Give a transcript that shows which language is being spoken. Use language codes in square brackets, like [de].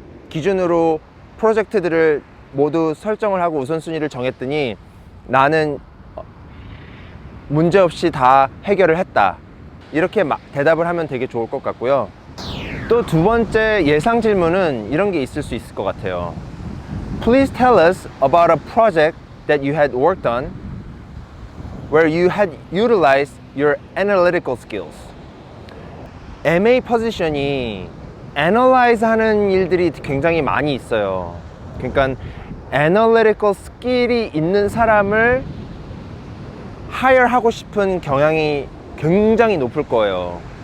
[ko] 기준으로 프로젝트들을 모두 설정을 하고 우선순위를 정했더니 나는 문제없이 다 해결을 했다, 이렇게 대답을 하면 되게 좋을 것 같고요. 또 두 번째 예상 질문은 이런 게 있을 수 있을 것 같아요. [en] Please tell us about a project that you had worked on where you had utilized your analytical skills. [ko] MA 포지션이 애널라이즈 하는 일들이 굉장히 많이 있어요. 그러니까 애널리티컬 스킬이 있는 사람을 하이어 하고 싶은 경향이 굉장히 높을 거예요.